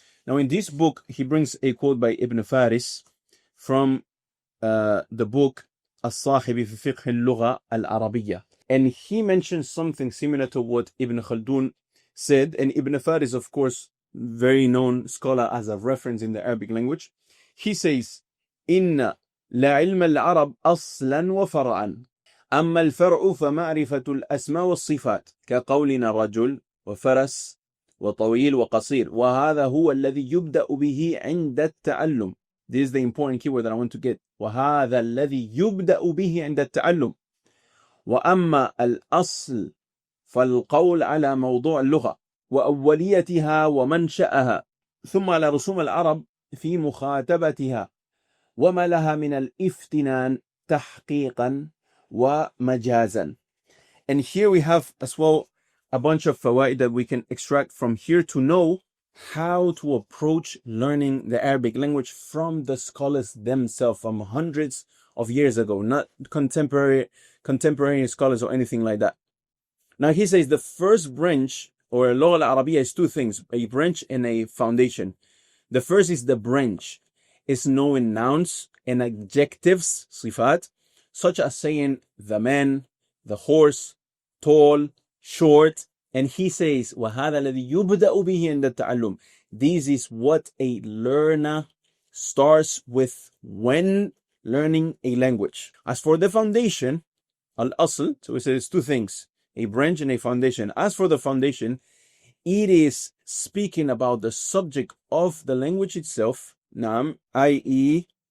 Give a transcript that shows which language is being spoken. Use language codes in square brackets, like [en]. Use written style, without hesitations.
[en] Now in this book, he brings a quote by Ibn Faris from the book As-Sahibi fi Fiqh al-Lugha al-Arabiyya. And he mentions something similar to what Ibn Khaldun said. And Ibn Faris, of course, very known scholar as a reference in the Arabic language. He says, [ar] إِنَّ لَعِلْمَ الْعَرَبِ أَصْلًا وَفَرْعًا أما الفرع فمعرفة الأسماء والصفات كقولنا رجل وفرس وطويل وقصير وهذا هو الذي يبدأ به عند التعلم. [en] This is the important keyword that I want to get. [ar] وهذا الذي يبدأ به عند التعلم. وأما الأصل فالقول على موضوع اللغة وأوليتها ومنشأها ثم على رسوم العرب في مخاطبتها وما لها من الافتنان تحقيقا ومجازا. [en] And here we have as well a bunch of fawaid that we can extract from here to know how to approach learning the Arabic language from the scholars themselves from hundreds of years ago, not contemporary scholars or anything like that. Now he says the first branch or Lugha al-Arabiya is two things, a branch and a foundation. The first is the branch, is knowing nouns and adjectives, sifat, such as saying the man, the horse, tall, short. And he says, [ar] وَهَذَا الَّذِي يُبْدَأُ بِهِ عِنْدَ التَّعَلُّمِ. [en] This is what a learner starts with when learning a language. As for the foundation, al-asl, so it says two things, a branch and a foundation. As for the foundation, it is speaking about the subject of the language itself, نعم, i.e.